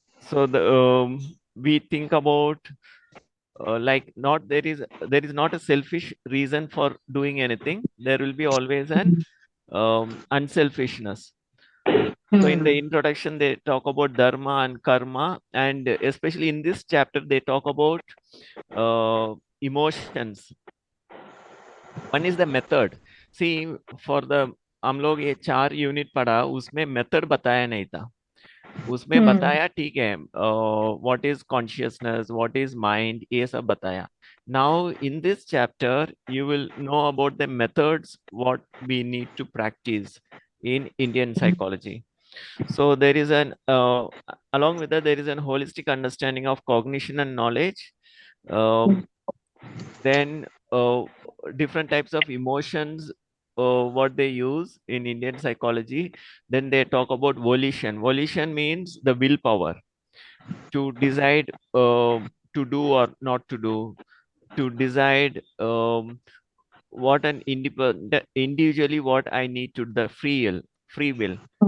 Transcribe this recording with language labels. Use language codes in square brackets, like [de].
[en] So we think about like not there is not a selfish reason for doing anything. There will be always an unselfishness. So in the introduction, they talk about dharma and karma, and especially in this chapter, they talk about emotions. One is the method. See, for the [hi] हम लोग ये 4 unit पढ़ा, उसमें method बताया नहीं था. उसमें बताया ठीक है [en] what is consciousness, what is mind, [hi] ये सब बताया. [en] Now in this chapter you will know about the methods what we need to practice in Indian psychology. So there is an along with that there is an holistic understanding of cognition and knowledge. Then different types of emotions, what they use in Indian psychology. Then they talk about volition. Volition means the willpower to decide to do or not to do, to decide what an independent individually what I need to the free will.